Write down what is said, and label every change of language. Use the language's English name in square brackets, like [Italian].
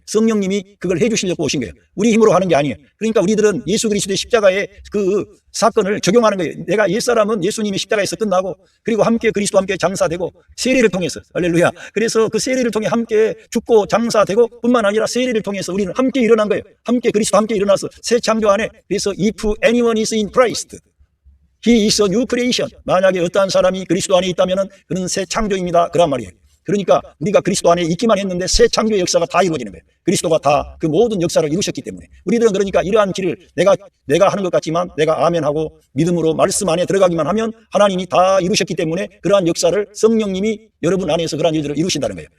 [Korean] 성령님이 그걸 해주시려고 오신 거예요. 우리 힘으로 하는 게 아니에요. 그러니까 우리들은 예수 그리스도의 십자가의 그 사건을 적용하는 거예요. 내가 옛사람은 예수님의 십자가에서 끝나고 그리고 함께 그리스도와 함께 장사되고 세례를 통해서 할렐루야. 그래서 그 세례를 통해 함께 죽고 장사되고 뿐만 아니라 세례를 통해서 우리는 함께 일어난 거예요. 함께 그리스도와 함께 일어나서 새 창조 안에. 그래서 [English] if anyone is in Christ, he is a new creation. [Korean] 만약에 어떠한 사람이 그리스도 안에 있다면 그는 새 창조입니다. 그란 말이에요. 그러니까 우리가 그리스도 안에 있기만 했는데 새 창조의 역사가 다 이루어지는 거예요. 그리스도가 다 그 모든 역사를 이루셨기 때문에 우리들은 그러니까 이러한 길을 내가 하는 것 같지만 내가 아멘하고 믿음으로 말씀 안에 들어가기만 하면 하나님이 다 이루셨기 때문에 그러한 역사를 성령님이 여러분 안에서 그러한 일들을 이루신다는 거예요.